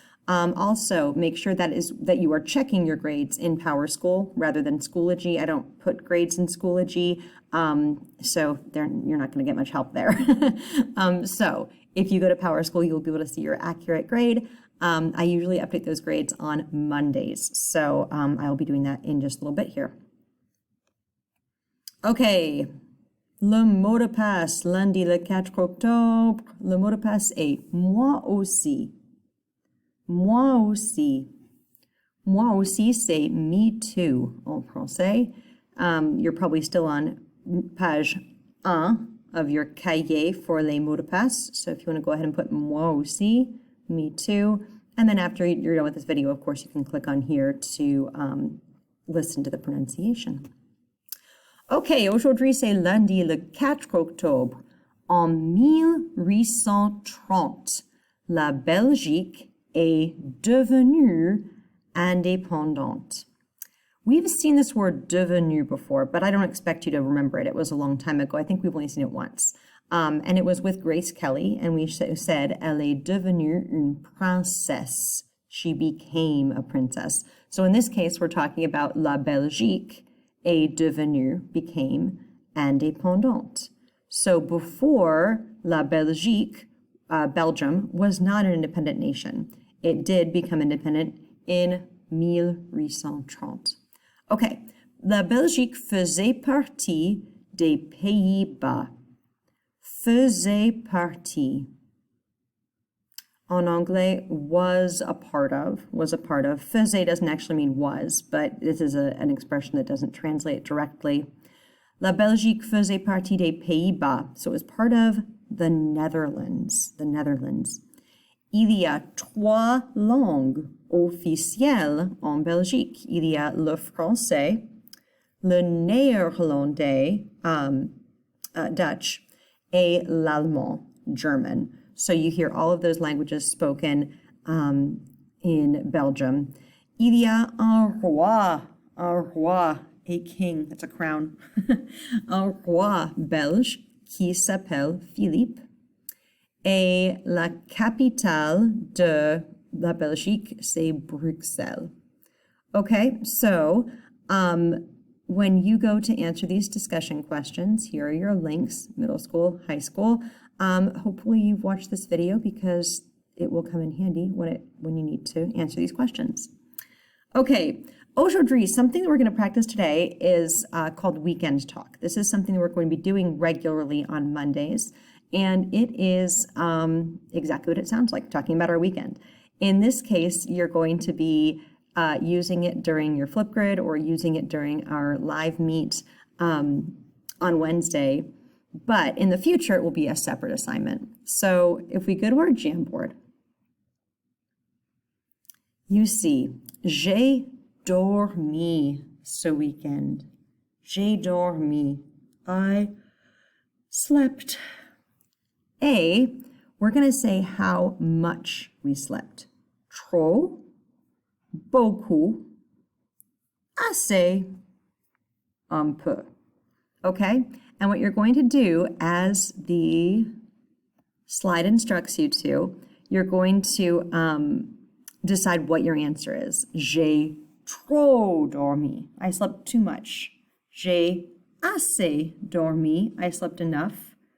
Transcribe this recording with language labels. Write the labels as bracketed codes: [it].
[en] Also, make sure that you are checking your grades in PowerSchool rather than Schoology. I don't put grades in Schoology, so you're not going to get much help there. So if you go to PowerSchool, you'll be able to see your accurate grade. I usually update those grades on Mondays, so I'll be doing that in just a little bit here. [fr] Okay, le mot de passe, lundi le 4 octobre, le mot de passe est moi aussi. Moi aussi. Moi aussi, c'est [en] me too [fr] en français. [en] You're probably still on page 1 of your cahier for [fr] les mots de passe. [en] So if you want to go ahead and put [fr] moi aussi, [en] me too. And then after you're done with this video, of course, you can click on here to listen to the pronunciation. [fr] Okay, aujourd'hui, c'est lundi le 4 octobre. En 1830, la Belgique est devenue indépendante. [en] We've seen this word devenu before, but I don't expect you to remember it. It was a long time ago. I think we've only seen it once. And it was with Grace Kelly, and we said, [fr] elle est devenue une princesse. [en] She became a princess. So in this case, we're talking about [fr] la Belgique est devenue, [en] became [fr] indépendante. [en] So before la Belgique, Belgium was not an independent nation. It did become independent in 1830. [fr] Okay, la Belgique faisait partie des Pays-Bas. Faisait partie. En anglais, [en] was a part of. Faisait doesn't actually mean was, but this is an expression that doesn't translate directly. [fr] La Belgique faisait partie des Pays-Bas. [en] So it was part of the Netherlands. [fr] Il y a 3 langues officielles en Belgique. Il y a le français, le néerlandais, Dutch, et l'allemand, German. [en] So you hear all of those languages spoken in Belgium. [fr] Il y a un roi, [en] a king, that's a crown, [fr] un roi belge qui s'appelle Philippe. Et la capitale de la Belgique, c'est Bruxelles. [en] Okay, so when you go to answer these discussion questions, here are your links, middle school, high school. Hopefully you've watched this video because it will come in handy when you need to answer these questions. Okay, aujourd'hui, something that we're going to practice today is called Weekend Talk. This is something that we're going to be doing regularly on Mondays, and it is exactly what it sounds like, talking about our weekend. In this case, you're going to be using it during your Flipgrid or using it during our live meet on Wednesday, but in the future, it will be a separate assignment. So if we go to our Jamboard, you see, [fr] J'ai dormi ce weekend. J'ai dormi. [en] I slept. A, we're going to say how much we slept. [fr] Trop, beaucoup, assez, un peu. [en] Okay? And what you're going to do, as the slide instructs you to, you're going to decide what your answer is. [fr] J'ai trop dormi. [en] I slept too much. [fr] J'ai assez dormi. [en] I slept enough.